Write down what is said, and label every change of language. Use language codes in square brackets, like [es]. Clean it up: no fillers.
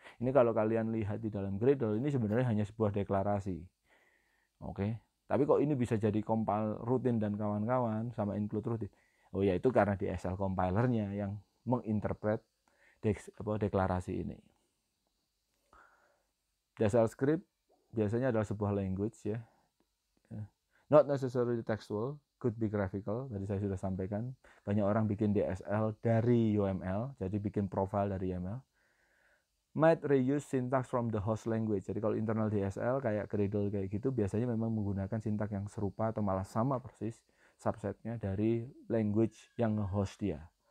[id] Ini kalau kalian lihat di dalam Gradle, ini sebenarnya hanya sebuah deklarasi. Oke. Tapi kok ini bisa jadi compile rutin dan kawan-kawan sama include rutin? Oh ya, itu karena DSL compilernya yang menginterpret deklarasi ini. DSL script biasanya adalah sebuah language ya. [en] Not necessarily textual, could be graphical. [id] Tadi saya sudah sampaikan, banyak orang bikin DSL dari UML, jadi bikin profile dari UML. [en] Might reuse syntax from the host language. [id] Jadi kalau internal DSL kayak Gradle kayak gitu, biasanya memang menggunakan syntax yang serupa atau malah sama persis subsetnya dari language yang nge-host dia.